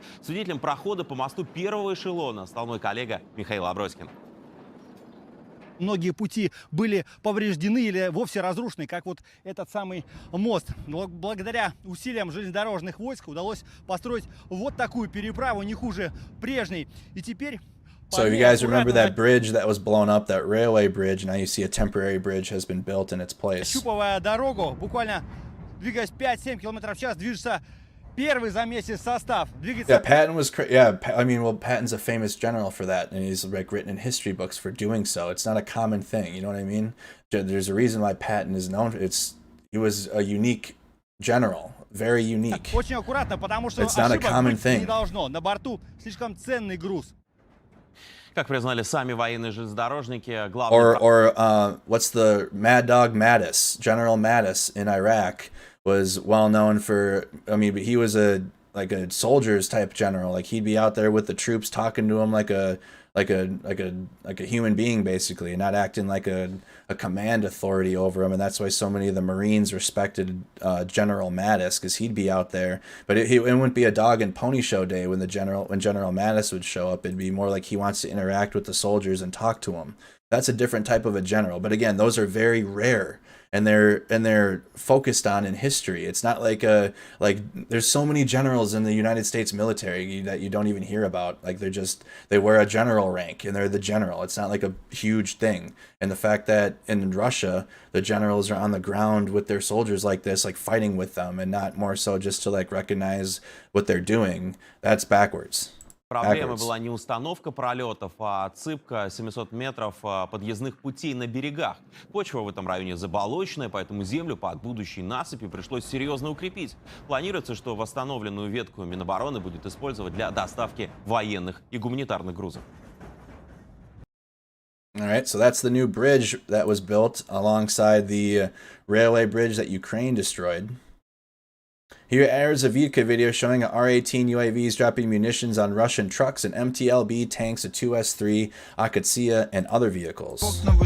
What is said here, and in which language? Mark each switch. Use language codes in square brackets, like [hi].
[ru] Свидетелем прохода по мосту первого эшелона стал мой коллега Михаил Аброськин. Многие пути были повреждены или вовсе разрушены, как вот этот самый мост. Но благодаря усилиям железнодорожных войск удалось построить вот такую переправу, не хуже прежней. И теперь... [en] So if you guys remember that bridge that was blown up, that railway bridge, now you see a temporary bridge has been built in its place. [ru] Щупывая дорогу, буквально двигаясь 5-7 км в час, движется первый за месяц состав. [en] Yeah, Patton was I mean, well, Patton's a famous general for that, and he's like written in history books for doing so. It's not a common thing, you know what I mean? There's a reason why Patton is known. He was a unique general, very unique. [ru] Очень аккуратно, потому что [en] it's not a common thing. [ru] Не должно. На борту слишком ценный груз. Как признали сами военные железнодорожники, [en] what's the Mad Dog Mattis, General Mattis in Iraq was well known for, I mean, but he was a soldier's type general. Like he'd be out there with the troops talking to them like a human being basically, and not acting like a command authority over him. And that's why so many of the Marines respected General Mattis, because he'd be out there. But it wouldn't be a dog and pony show day when General Mattis would show up. It'd be more like he wants to interact with the soldiers and talk to them. That's a different type of a general. But again, those are very rare. And they're focused on in history. It's not like there's so many generals in the United States military that you don't even hear about. Like they wear a general rank and they're the general. It's not like a huge thing. And the fact that in Russia the generals are on the ground with their soldiers like this, like fighting with them, and not more so just to like recognize what they're doing, that's backwards. [ru] Проблема была не установка пролетов, а отсыпка 700 метров подъездных путей на берегах. Почва в этом районе заболоченная, поэтому землю под будущей насыпи пришлось серьезно укрепить. Планируется, что восстановленную ветку Минобороны будет использовать для доставки военных и гуманитарных грузов. [en] All right, so that's the new bridge that was built alongside the railway bridge that Ukraine destroyed. Here airs a Vidka video showing R-18 UAVs dropping munitions on Russian trucks and MTLB tanks, a 2S3, Akatsia, and other vehicles.